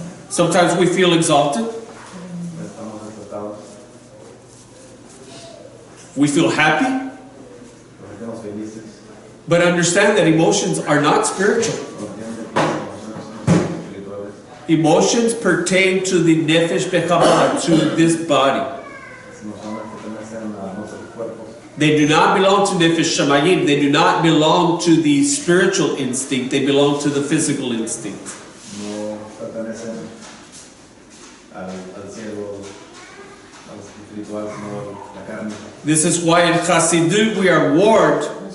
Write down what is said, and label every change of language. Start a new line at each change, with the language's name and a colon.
English: Sometimes we feel exalted.
Spanish: estamos exaltados,
English: We feel happy.
Spanish: nos sentimos felices.
English: But understand that emotions are not spiritual.
Spanish: No entienden que las emociones son espirituales.
English: Emotions pertain to the nefesh bekabbalah, to this body.
Spanish: Las emociones pertenecen a nuestros cuerpos.
English: They do not belong to nefesh shamayim. They do not belong to the spiritual instinct. They belong to the physical instinct.
Spanish: No pertenecen al cielo, al espiritual, sino a la carne.
English: This is why in Chassidut we are warned.